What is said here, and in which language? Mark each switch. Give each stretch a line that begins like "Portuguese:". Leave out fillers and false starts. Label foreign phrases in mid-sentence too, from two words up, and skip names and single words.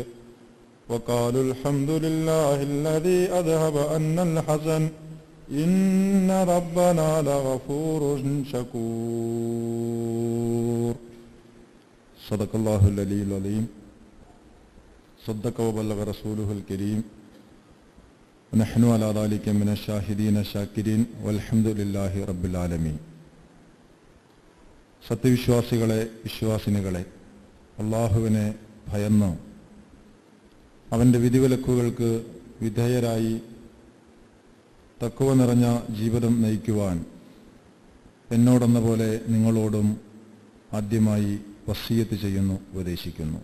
Arabic: وقالوا الحمد لله الذي أذهب عنا الحزن إن ربنا لغفور شكور. صدق الله العلي العظيم. صدق وبلغ رسوله الكريم. ونحن على ذلك من الشاهدين الشاكرين والحمد لله رب العالمين.
Malayalam: സത്യവിശ്വാസികളെ, വിശ്വാസിനികളെ, അള്ളാഹുവിനെ ഭയന്ന് അവൻ്റെ വിധിവിലക്കുകൾക്ക് വിധേയരായി തഖ്വ നിറഞ്ഞ ജീവിതം നയിക്കുവാൻ എന്നോടെന്ന പോലെ നിങ്ങളോടും ആദ്യമായി വസിയ്യത്ത് ചെയ്യുന്നു, ഉപദേശിക്കുന്നു.